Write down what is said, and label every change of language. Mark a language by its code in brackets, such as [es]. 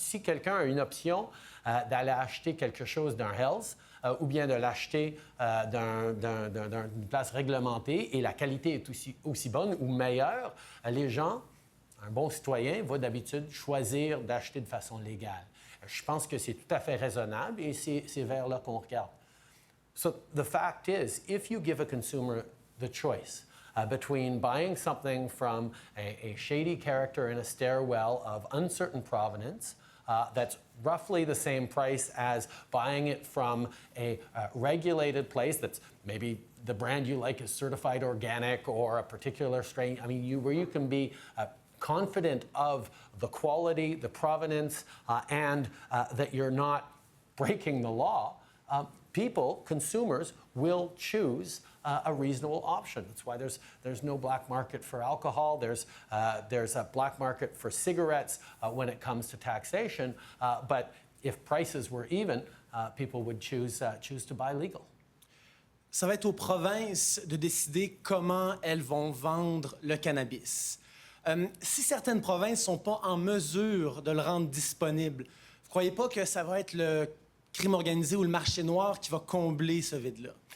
[fr] Si quelqu'un a une option d'aller acheter quelque chose d'un Hells ou bien de l'acheter d'une place réglementée et la qualité est aussi bonne ou meilleure, les gens, un bon citoyen, va d'habitude choisir d'acheter de façon légale. Je pense que c'est tout à fait raisonnable et c'est vers là qu'on regarde. [en] So the fact is, if you give a consumer the choice between buying something from a shady character in a stairwell of uncertain provenance that's roughly the same price as buying it from a regulated place that's maybe the brand you like is certified organic or a particular strain, I mean, where you can be confident of the quality, the provenance, and that you're not breaking the law, consumers will choose a reasonable option. That's why there's no black market for alcohol. There's a black market for cigarettes when it comes to taxation. But if prices were even, people would choose to buy legal. [fr] Ça va être aux provinces de décider comment elles vont vendre le cannabis. Si certaines provinces ne sont pas en mesure de le rendre disponible, vous ne croyez pas que ça va être le crime organisé ou le marché noir qui va combler ce vide-là?